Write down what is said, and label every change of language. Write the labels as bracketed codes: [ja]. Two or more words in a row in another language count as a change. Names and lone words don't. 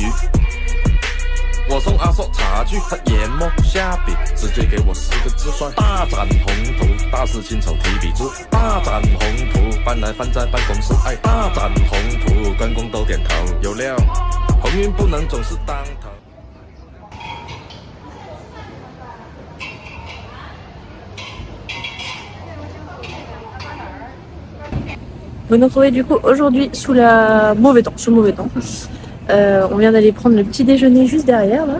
[zh] 我送阿硕茶具，他研磨下笔，直接给我4个字帅：大展宏图。大师亲手提笔字，大展宏图，搬来放在办公室。哎，大展宏图，关公都点头。有料，鸿运不能总是当头。 [fr] Vous nous trouvez du coup aujourd'hui sous le mauvais temps. On vient d'aller prendre le petit déjeuner juste derrière là.